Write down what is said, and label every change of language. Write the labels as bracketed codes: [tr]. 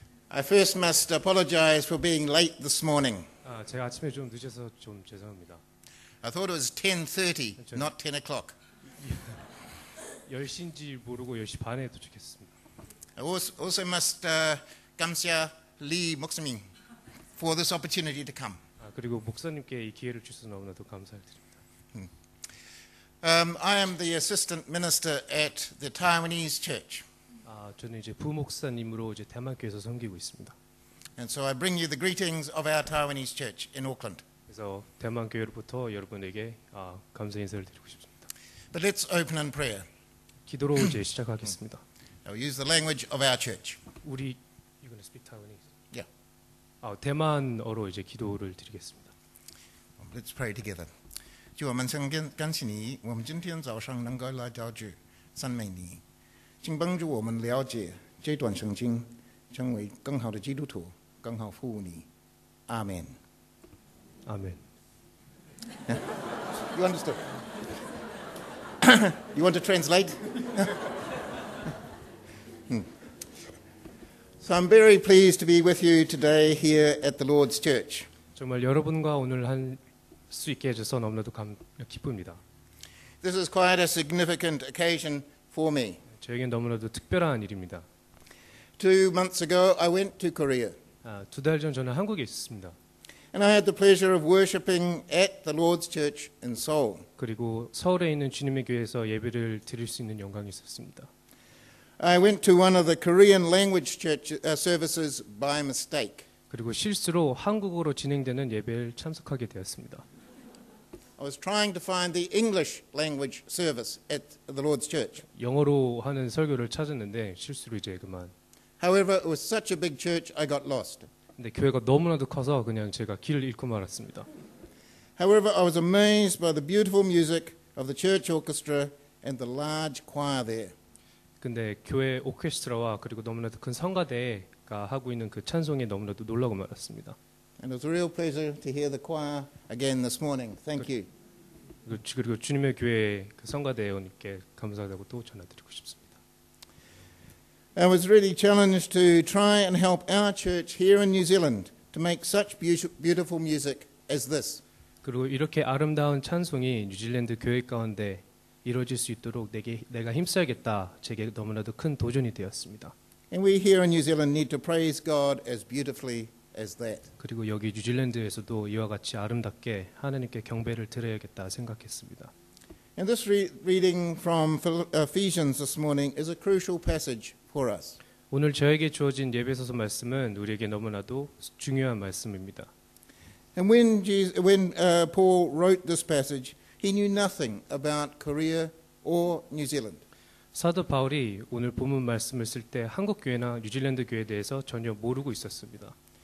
[en] I first must apologize for being late this morning. [ko] 제가 아침에 좀 늦어서 좀 죄송합니다. [en] I thought it was 10:30, not 10 o'clock. [ko] 10시인지 모르고 10시 반에 도착했습니다. [en] I also must [ko] 감사 리 목사님 [en] for this opportunity to come. [ko] 그리고 목사님께 이 기회를 주셔서 너무나도 감사드립니다. [en] I am the assistant minister at the Taiwanese church. [ko] 저는 이제 부목사님으로 이제 대만교회에서 섬기고 있습니다. [en] And so I bring you the greetings of our Taiwanese church in Auckland. [ko] 그래서 대만교회로부터 여러분에게 감사 인사를 드리고 싶습니다. [en] But let's open in prayer. [ko] 기도로 이제 시작하겠습니다. [en] I'll use the language of our church. [ko] 우리 [en] You gonna speak Taiwanese? Yeah. [ko] 대만어로 이제 기도를 드리겠습니다. [en] Let's pray together. [zh] 主我们感谢你，我们今天早上能够来到这，赞美你，请帮助我们了解这段圣经，成为更好的基督徒，更好服务你。阿门。 [ko] 아멘. [en] You understood? You want to translate? So I'm very pleased to be with you today here at the Lord's Church. [ko] 정말 여러분과 오늘 할 수 있게 해줘서 너무나도 기쁩니다. [en] This is quite a significant occasion for me. [ko] 저에겐 너무나도 특별한 일입니다. [en] 2 months ago, I went to Korea. [ko] 2달 전 저는 한국에 있었습니다. [en] And I had the pleasure of worshiping at the Lord's Church in Seoul. [ko] 그리고 서울에 있는 주님의 교회에서 예배를 드릴 수 있는 영광이 있었습니다. [en] I went to one of the Korean language church services by mistake. [ko] 그리고 실수로 한국어로 진행되는 예배를 참석하게 되었습니다. [en] I was trying to find the English language service at the Lord's Church. [ko] 영어로 하는 설교를 찾았는데 실수로 이제 그만. [en] However, it was such a big church, I got lost. [ko] 근데 교회가 너무나도 커서 그냥 제가 길을 잃고 말았습니다. [en] However, I was amazed by the beautiful music of the church orchestra and the large choir there. [ko] 근데 교회 오케스트라와 그리고 너무나도 큰 성가대가 하고 있는 그 찬송에 너무나도 놀라고 말았습니다. [en] And it was a real pleasure to hear the choir again this morning. Thank you. [ko] 그리고 주님의 교회 그 성가대원님께 감사하다고 또 전해드리고 싶습니다. [en] I was really challenged to try and help our church here in New Zealand to make such beautiful music as this. [ko] 그리고 이렇게 아름다운 찬송이 뉴질랜드 교회 가운데 이루어질 수 있도록 내가 힘써야겠다. 제게 너무나도 큰 도전이 되었습니다. [en] And we here in New Zealand need to praise God as beautifully as that. [ko] 그리고 여기 뉴질랜드에서도 이와 같이 아름답게 하나님께 경배를 드려야겠다 생각했습니다. [en] And this reading from Ephesians this morning is a crucial passage for us. [ko] 오늘 저에게 주어진 에배소서 말씀은 우리에게 너무나도 중요한 말씀입니다. [en] And when Paul wrote this passage, he knew nothing about Korea or New Zealand. [ko] 사도 바울이 오늘 본문 말씀을 쓸 때 한국 교회나 뉴질랜드 교회에 대해서 전혀 모르고 있었습니다.